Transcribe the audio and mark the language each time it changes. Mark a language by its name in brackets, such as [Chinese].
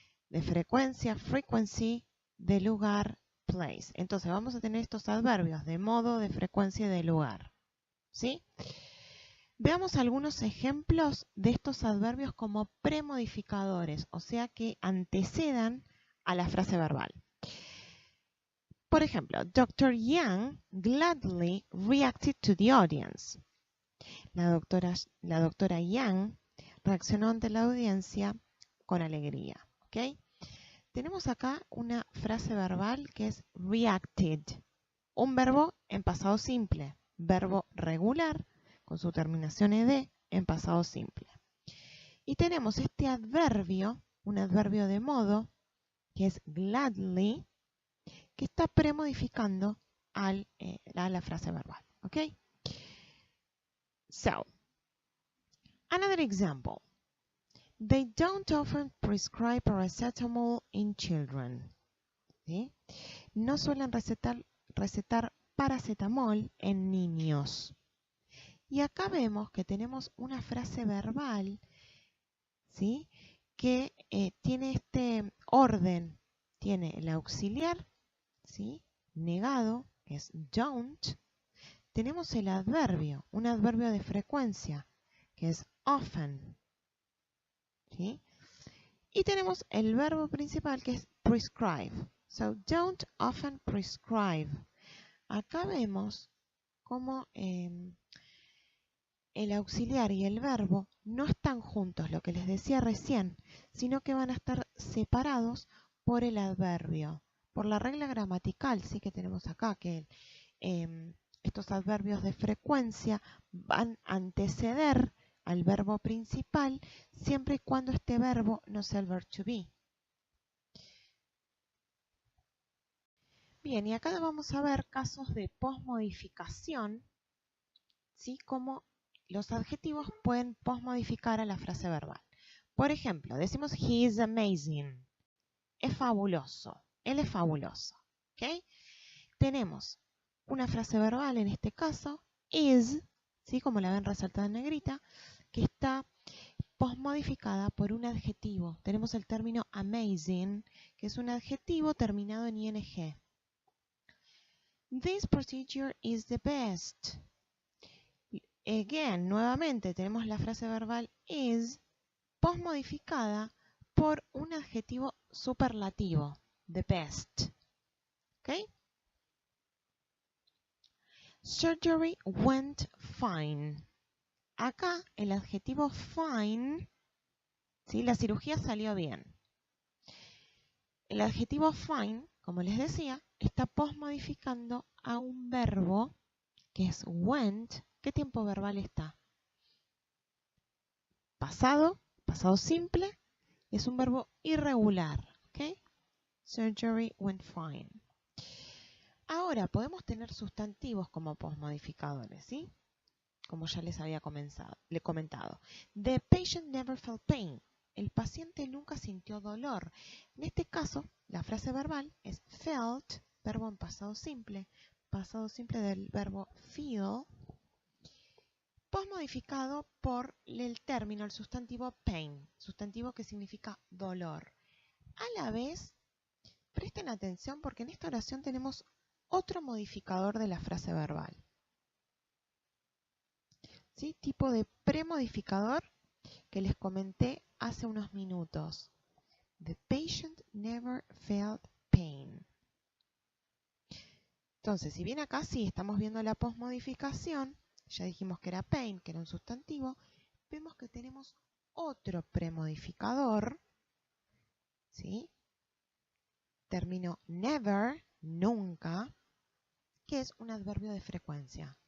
[Spanish] De frecuencia, frequency, de lugar, place. Entonces vamos a tener estos adverbios de modo, de frecuencia y de lugar. ¿Sí? Veamos algunos ejemplos de estos adverbios como premodificadores, o sea que antecedan a la frase verbal. Por ejemplo, Dr. [English] Yang gladly reacted to the audience. [Spanish] La doctora Yang reaccionó ante la audiencia con alegría. ¿Ok? Tenemos acá una frase verbal que es reacted. Un verbo en pasado simple. Verbo regular con su terminación ed en pasado simple. Y tenemos este adverbio, un adverbio de modo, que es gladly, que está premodificando a la frase verbal. ¿Ok? [English] So, another example. They don't often prescribe paracetamol in children. [Spanish] ¿Sí? No suelen recetar paracetamol en niños. Y acá vemos que tenemos una frase verbal, ¿sí? Que tiene este orden. Tiene el auxiliar, ¿sí? Negado, que es don't. Tenemos el adverbio, un adverbio de frecuencia, que es often. ¿Sí? Y tenemos el verbo principal, que es prescribe. [English] So, don't often prescribe. [Spanish] Acá vemos cómo el auxiliar y el verbo no están juntos, lo que les decía recién, sino que van a estar separados por el adverbio, por la regla gramatical, sí que tenemos acá, que estos adverbios de frecuencia van a anteceder al verbo principal siempre y cuando este verbo no sea el verb to be. Bien, y acá vamos a ver casos de posmodificación, ¿sí? Como los adjetivos pueden posmodificar a la frase verbal. Por ejemplo, decimos [English] he is amazing. [Spanish] Es fabuloso. Él es fabuloso. ¿Ok? Tenemos una frase verbal, en este caso, is, ¿sí? Como la ven resaltada en negrita, que está posmodificada por un adjetivo. Tenemos el término amazing, que es un adjetivo terminado en ing. [English] This procedure is the best. Again, [Spanish] nuevamente tenemos la frase verbal is posmodificada por un adjetivo superlativo, the best. ¿Ok? [English] Surgery went fine. [Spanish] Acá el adjetivo fine, ¿sí? La cirugía salió bien. El adjetivo fine, como les decía, está posmodificando a un verbo que es went. ¿Qué tiempo verbal está? Pasado, pasado simple, es un verbo irregular. ¿Ok? [English] Surgery went fine. [Spanish] Ahora, podemos tener sustantivos como posmodificadores, ¿sí? Como ya les había comentado. [English] The patient never felt pain. [Spanish] El paciente nunca sintió dolor. En este caso, la frase verbal es felt, verbo en pasado simple del verbo feel, posmodificado por el término, el sustantivo pain, sustantivo que significa dolor. A la vez, presten atención porque en esta oración tenemos otro modificador de la frase verbal. ¿Sí? Tipo de premodificador que les comenté hace unos minutos. [English] The patient never felt pain. [Spanish] Entonces, si bien acá sí estamos viendo la posmodificación, ya dijimos que era pain, que era un sustantivo, vemos que tenemos otro premodificador, ¿sí? Término never, nunca, que es un adverbio de frecuencia.